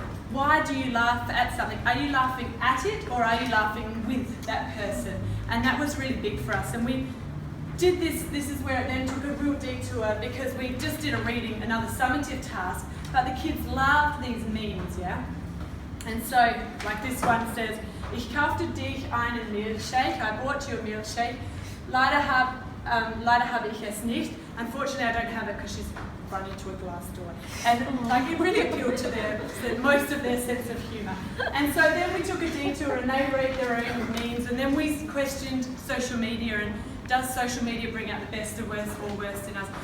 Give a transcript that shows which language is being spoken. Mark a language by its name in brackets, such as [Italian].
[English] Why do you laugh at something? Are you laughing at it or are you laughing with that person? And that was really big for us. And we did this is where it then took a real detour, because we just did a reading, another summative task, but the kids loved these memes, yeah? And so, like this one says, [German] Ich kaufte dich einen Milchshake. [English] I bought you a milkshake. [German] Leider habe ich es nicht. [English] Unfortunately, I don't have it because she's run into a glass door. And like it really appealed to most of their sense of humour. And so then we took a detour and they wrote their own memes, and then we questioned social media and does social media bring out the best or worst in us?